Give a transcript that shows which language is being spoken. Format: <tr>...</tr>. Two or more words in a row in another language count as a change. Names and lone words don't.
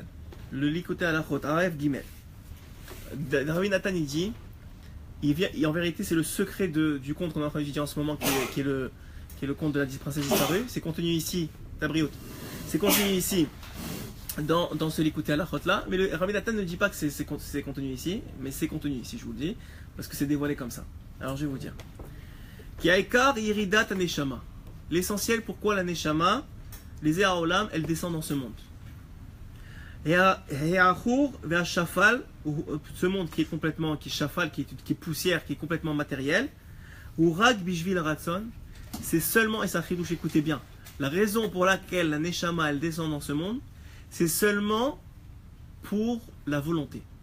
<fr>Le Likutei Halachot Aref Gimel. Rabbi Nathan il dit, en vérité c'est le secret du conte qu'on est en train d'étudier en ce moment qui est le conte de la princesse disparue. C'est contenu ici, Tabriout. C'est contenu ici. Dans ce Likutei Halachot là, mais le Rabbi Nathan ne dit pas que c'est contenu ici, mais c'est contenu ici, je vous le dis, parce que c'est dévoilé comme ça. Alors je vais vous dire.</fr> <he>כי העיקר ירידת הנשמה.</he> <fr>L'essentiel pourquoi la neshama, les Olam, elles descendent dans ce monde. Et</fr> <he>העכור והשפל,</he> <fr>ce monde qui est shafal, qui est poussière, qui est complètement matériel,</fr> <he>הוא רק בשביל רצון,</he> <fr>c'est seulement, et ça chidouche, écoutez bien, la raison pour laquelle la neshama elle descend dans ce monde, c'est seulement pour la volonté.</fr>